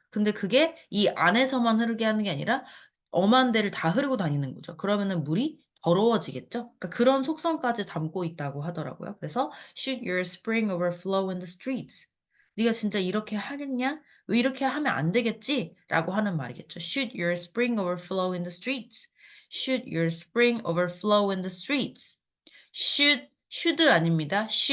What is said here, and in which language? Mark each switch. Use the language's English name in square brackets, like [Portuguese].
[Korean] 근데 그게 이 안에서만 흐르게 하는 게 아니라 엄한 데를 다 흐르고 다니는 거죠. 그러면은 물이 더러워지겠죠? 그러니까 그런 속성까지 담고 있다고 하더라고요. 그래서 [English] should your spring overflow in the streets? [Korean] 네가 진짜 이렇게 하겠냐? 왜 이렇게 하면 안 되겠지? 라고 하는 말이겠죠. [English] Should your spring overflow in the streets? Should your spring overflow in the streets? [Korean] should 아닙니다.